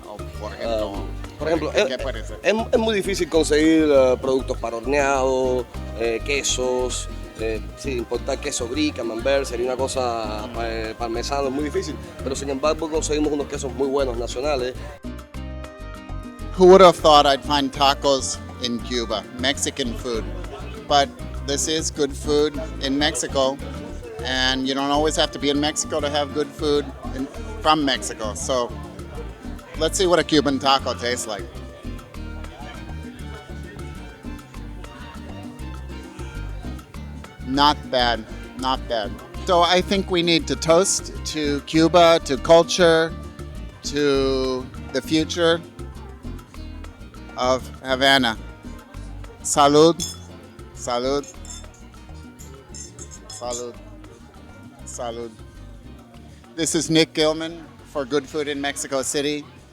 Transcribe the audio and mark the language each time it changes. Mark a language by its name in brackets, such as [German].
[Spanish] O, por ejemplo, ¿qué puede ser? Es muy difícil conseguir productos para horneado, quesos. Sí, importar queso brie, camembert sería una cosa parmesano, es muy difícil, pero sin embargo conseguimos unos quesos muy buenos nacionales. [English] Who would have thought I'd find tacos in Cuba, Mexican food? But this is good food in Mexico, and you don't always have to be in Mexico to have good food from Mexico. So let's see what a Cuban taco tastes like. Not bad, not bad. So I think we need to toast to Cuba, to culture, to the future of Havana. [Spanish] Salud, salud, salud, salud. [English] This is Nick Gilman for Good Food in Mexico City.